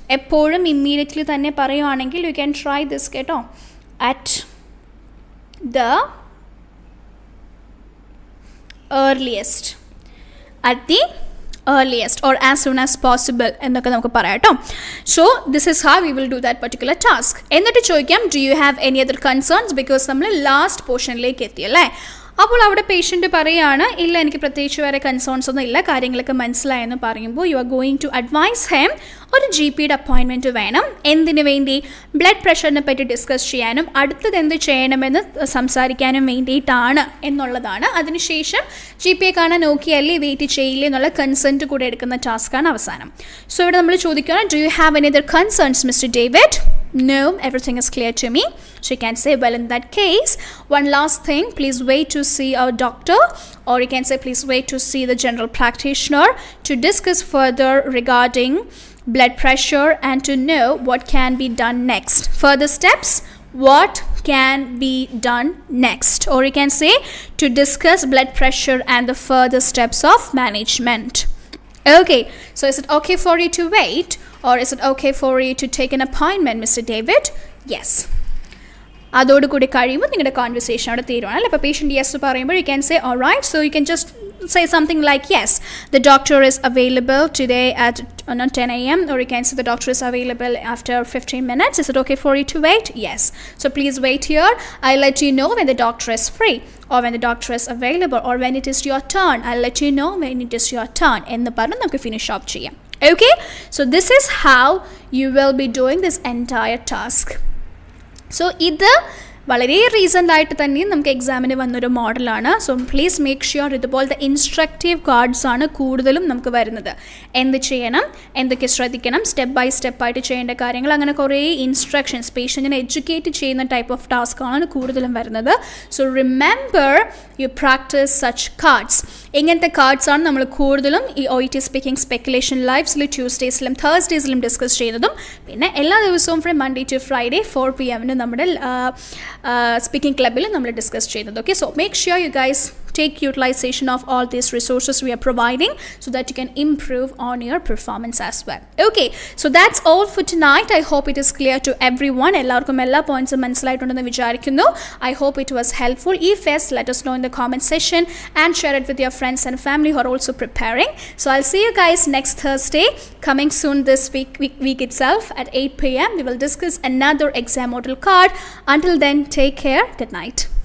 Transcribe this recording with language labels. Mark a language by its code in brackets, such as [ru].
[ml] എപ്പോഴും ഇമ്മീഡിയറ്റ്ലി തന്നെ പറയുവാണെങ്കിൽ [en] you can try this കേട്ടോ, at the earliest, at the earliest or as soon as possible [ml] എന്നൊക്കെ നമുക്ക് പറയാം കേട്ടോ. [en] So this is how we will do that particular task. [ml] എന്നിട്ട് ചോദിക്കാം [en] do you have any other concerns, because [ml] നമ്മൾ last പോർഷനിലേക്ക് എത്തിയല്ലേ. അപ്പോൾ അവിടെ പേഷ്യൻ്റ് പറയുകയാണ് ഇല്ല എനിക്ക് പ്രത്യേകിച്ച് വേറെ കൺസേൺസ് ഒന്നും ഇല്ല, കാര്യങ്ങളൊക്കെ മനസ്സിലായെന്ന് പറയുമ്പോൾ [en] you are going to advise him [ml] ഒരു GPയുടെ അപ്പോയിൻമെൻറ്റ് വേണം. എന്തിനു വേണ്ടി? ബ്ലഡ് പ്രഷറിനെ പറ്റി ഡിസ്കസ് ചെയ്യാനും അടുത്തത് എന്ത് ചെയ്യണമെന്ന് സംസാരിക്കാനും വേണ്ടിയിട്ടാണ് എന്നുള്ളതാണ്. അതിനുശേഷം GPയെ കാണാൻ നോക്കിയല്ലേ വെയിറ്റ് ചെയ്യില്ലേ എന്നുള്ള കൺസെൻറ്റ് കൂടെ എടുക്കുന്ന ടാസ്ക്കാണ് അവസാനം. [en] so [ml] ഇവിടെ നമ്മൾ ചോദിക്കുകയാണ് [en] Do you have any other concerns mister David? No, everything is clear to me. So you can say, well, in that case, one last thing, please wait to see our doctor, or you can say, please wait to see the general practitioner to discuss further regarding blood pressure and to know what can be done next. Further steps, what can be done next, or you can say to discuss blood pressure and the further steps of management. Okay, so is it okay for you to wait, or is it okay for you to take an appointment, Mr. David? Yes. [ml] അതോടുകൂടി കഴിയുമ്പോൾ നിങ്ങളുടെ conversation അവിടെ തീരുവാണ്. അപ്പോൾ patient yes പറയുമ്പോൾ [en] You can say all right, so you can just say something like, yes, the doctor is available today at 10 a.m. or you can say the doctor is available after 15 minutes. Is it okay for you to wait? Yes. So please wait here. I'll let you know when the doctor is free, or when the doctor is available, or when it is your turn. I'll let you know when it is your turn. [ml] എന്ന് പറഞ്ഞ് നമുക്ക് finish off ചെയ്യാം. [en] Okay? So this is how you will be doing this entire task. [ml] So ഇത് വളരെ recent ആയിട്ട് തന്നെയും നമുക്ക് എക്സാമിന് വന്നൊരു മോഡലാണ്. [en] so please make sure [ml] ഇതുപോലത്തെ ഇൻസ്ട്രക്റ്റീവ് കാർഡ്സ് ആണ് കൂടുതലും നമുക്ക് വരുന്നത്. എന്ത് ചെയ്യണം, എന്തൊക്കെ ശ്രദ്ധിക്കണം, സ്റ്റെപ്പ് ബൈ സ്റ്റെപ്പായിട്ട് ചെയ്യേണ്ട കാര്യങ്ങൾ, അങ്ങനെ കുറേ ഇൻസ്ട്രക്ഷൻസ് പേഷ്യൻറ്റിനെ എഡ്യൂക്കേറ്റ് ചെയ്യുന്ന ടൈപ്പ് ഓഫ് ടാസ്ക് ആണ് കൂടുതലും വരുന്നത്. [en] So remember you practise such cards. [ml] ഇങ്ങനത്തെ കാർഡ്സ് ആണ് നമ്മൾ കൂടുതലും ഈ OET സ്പീക്കിംഗ് സ്പെക്കുലേഷൻ ലൈവ്സിൽ ട്യൂസ്ഡേയ്സിലും തേഴ്സ്ഡേയ്സിലും ഡിസ്കസ് ചെയ്യുന്നതും, പിന്നെ എല്ലാ ദിവസവും from Monday to Friday 4 PM നമ്മുടെ speaking club നമ്മൾ ഡിസ്കസ് ചെയ്യുന്നത്. [en] Okay, so make sure you guys take utilization of all these resources we are providing so that you can improve on your performance as well. Okay, so that's all for tonight. I hope it is clear to everyone. [ml] എല്ലാവർക്കും എല്ലാ പോയിന്റ്സും മനസ്സിലായിട്ടുണ്ടെന്ന് വിചാരിക്കുന്നു. [en] I hope it was helpful. If yes, let us know in the comment section and share it with your friends and family who are also preparing. So I'll see you guys next Thursday, coming soon this week itself at 8 PM. We will discuss another exam model card. Until then, take care. Good night.